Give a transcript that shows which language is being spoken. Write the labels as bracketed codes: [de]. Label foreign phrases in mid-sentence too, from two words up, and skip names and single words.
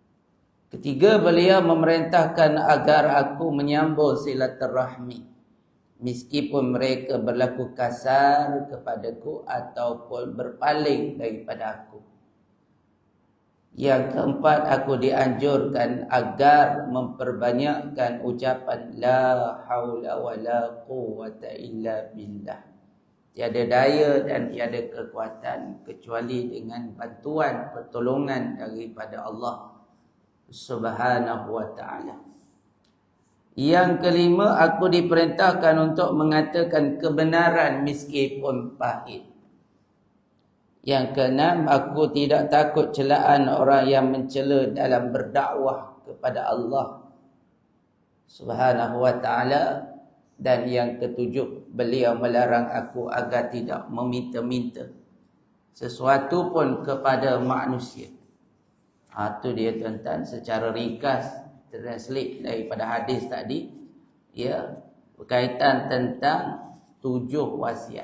[ms] Ketiga, beliau memerintahkan agar aku menyambung silaturahmi meskipun mereka berlaku kasar kepadaku ataupun berpaling daripada aku. Yang keempat, aku dianjurkan agar memperbanyakkan ucapan [ar] لا حول ولا قوة إلا بالله. [ms] Tiada daya dan tiada kekuatan kecuali dengan bantuan pertolongan daripada Allah [ar] سبحانه وتعالى. [ms] Yang kelima, aku diperintahkan untuk mengatakan kebenaran meskipun pahit. Yang keenam, aku tidak takut celaan orang yang mencela dalam berdakwah kepada Allah [ar] سبحانه وتعالى. [ms] Dan yang ketujuh, beliau melarang aku agar tidak meminta-minta sesuatu pun kepada manusia. Itu dia tuan-tuan, secara ringkas translate daripada hadis tadi, ya, berkaitan tentang 7 wasiat.